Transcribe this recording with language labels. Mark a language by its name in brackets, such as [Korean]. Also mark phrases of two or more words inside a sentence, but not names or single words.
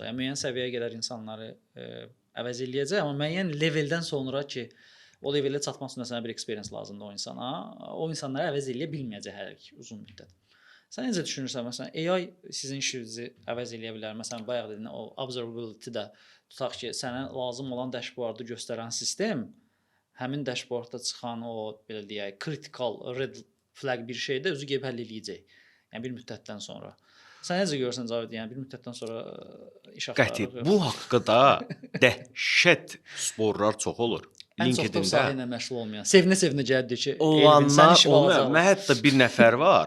[Azerbaijani] Yəni müəyyən səviyyəyə qədər insanları əvəz eləyəcək, amma müəyyən leveldən sonra ki, o levelə çatmaq üçün sənə bir experience lazımdır o insana. O insanları əvəz eləyə bilməyəcək hər uzun müddət. Sən necə düşünürsən? Məsələn, AI sizin işinizi əvəz eləyə bilər. Məsələn, bayaq dedin o observability-də tutaq ki, sənə lazım olan dashboardu göstərən sistem həmin dashboardda çıxan o belə deyək, [English] critical red flag [Azerbaijani] bir şeydə özü gəlib həll eləyəcək. Yəni bir müddətdən sonra. Sən necə görürsən Cavid? Yəni bir müddətdən sonra iş axtarır. Qəti. Bu haqqda dəhşət sporlar çox olur. Ən çox da sahə ilə məşğul olmayan. Sevinə-sevinə gəldi ki, sən işi alacaq. Mən hətta bir nəfər var.